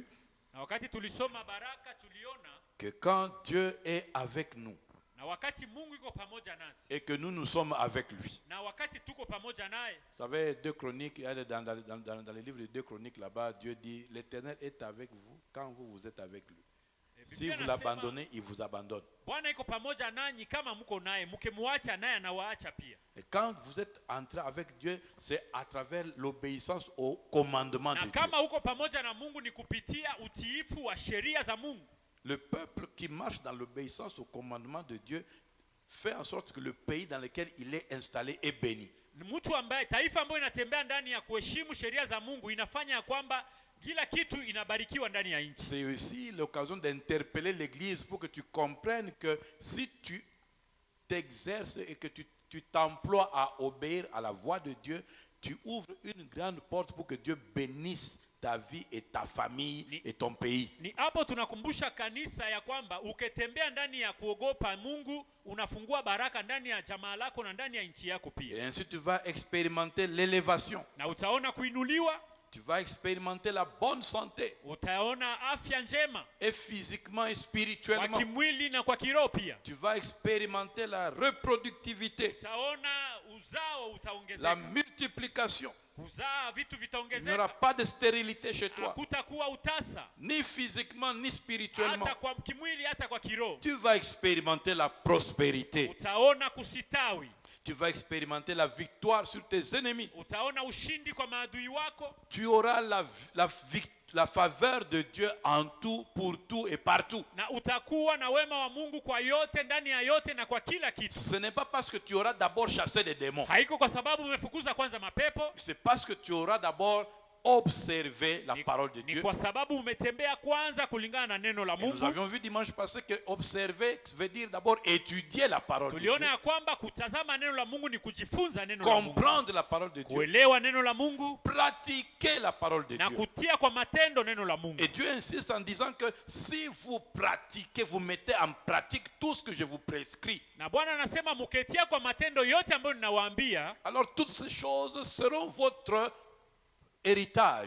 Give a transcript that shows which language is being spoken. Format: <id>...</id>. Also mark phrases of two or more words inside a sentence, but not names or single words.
<sw>Na wakati tulisoma baraka tuliona</sw> <fr>que quand Dieu est avec nous</fr> <sw>na wakati Mungu yuko pamoja nasi</sw> <fr>et que nous sommes avec lui.</fr> <sw>na wakati tuko pamoja naye.</sw> <fr>Vous savez, 2 Chroniques, dans les livres de 2 Chroniques là-bas, Dieu dit, l'Éternel est avec vous quand vous êtes avec lui. Si vous l'abandonnez, il vous abandonne.</fr> <sw>Bwana yuko pamoja nanyi kama mko naye, mkimwacha naye anawaacha pia.</sw> <fr>Et quand vous êtes entré avec Dieu, c'est à travers l'obéissance au commandement de</fr> <sw>Na</sw> <fr>Dieu.</fr> <sw>kama uko pamoja na Mungu ni kupitia utiifu wa sheria za Mungu.</sw> <fr>Le peuple qui marche dans l'obéissance au commandement de Dieu fait en sorte que le pays dans lequel il est installé est béni.</fr> <sw>Mtu ambaye taifa ambayo inatembea ndani ya kuheshimu sheria za Mungu inafanya kwamba kila kitu inabarikiwa ndani ya nchi.</sw> <fr>C'est aussi l'occasion d'interpeller l'Église pour que tu comprennes que si tu t'exerces et que tu t'emploies à obéir à la voix de Dieu, tu ouvres une grande porte pour que Dieu bénisse ta vie et ta famille et ton pays.</fr> <sw>Ni hapo tunakumbusha kanisa ya kwamba ukitembea ndani ya kuogopa Mungu unafungua baraka ndani ya jamaa lako na ndani ya nchi yako</sw> <fr>Et</fr> <sw>pia.</sw> <fr>ainsi tu vas expérimenter l'élévation.</fr> <sw>Na utaona kuinuliwa,</sw> <fr>Tu vas expérimenter la bonne santé,</fr> <sw>utaona afya njema</sw> <fr>et physiquement et</fr> <sw>kwa</sw> <fr>spirituellement.</fr> <sw>kimwili na kwa kiroho pia.</sw> <fr>Tu vas expérimenter la reproductivité,</fr> <sw>Utaona uzao</sw> <fr>la</fr> <sw>utaongezeka.</sw> <fr>multiplication.</fr> <sw>Uzaa vitu</sw> <fr>Il n'y</fr> <sw>vitaongezeka.</sw> <fr>aura pas de stérilité chez toi,</fr> <sw>Hakutakuwa utasa</sw> <fr>ni physiquement ni spirituellement.</fr> <sw>hata kwa kimwili hata kwa kiroho.</sw> <fr>Tu vas expérimenter la prospérité.</fr> <sw>Utaona kusitawi,</sw> <fr>Tu vas expérimenter la victoire sur tes ennemis.</fr> <sw>utaona ushindi kwa maadui wako.</sw> <fr>Tu auras la faveur de Dieu en tout, pour tout et partout.</fr> <sw>Na utakuwa na wema wa Mungu kwa yote, ndani ya yote na kwa kila kitu.</sw> <fr>Ce n'est pas parce que tu auras d'abord chassé les démons.</fr> <sw>Haiko kwa sababu umefukuza kwanza mapepo,</sw> <fr>C'est parce que tu auras d'abord observé la parole de</fr> <sw>ni</sw> <fr>Dieu.</fr> <sw>kwa sababu umetembea kwanza kulingana na neno la</sw> <fr>Et nous</fr> <sw>Mungu.</sw> <fr>avions vu dimanche passé que observer veut dire d'abord étudier la parole de Dieu.</fr> <sw>Tuliona ya kwamba kutazama neno la Mungu ni kujifunza neno la Mungu,</sw> <fr>Comprendre la parole de Dieu.</fr> <sw>kuelewa neno la Mungu</sw> <fr>Pratiquer la parole de</fr> <sw>na</sw> <fr>Dieu.</fr> <sw>kutia kwa matendo neno la Mungu.</sw> <fr>Et Dieu insiste en disant que si vous pratiquez, vous mettez en pratique tout ce que je vous prescris,</fr> <sw>Na Bwana anasema mketia kwa matendo yote ambayo ninawaambia,</sw> <fr>alors toutes ces choses seront votre héritage.</fr>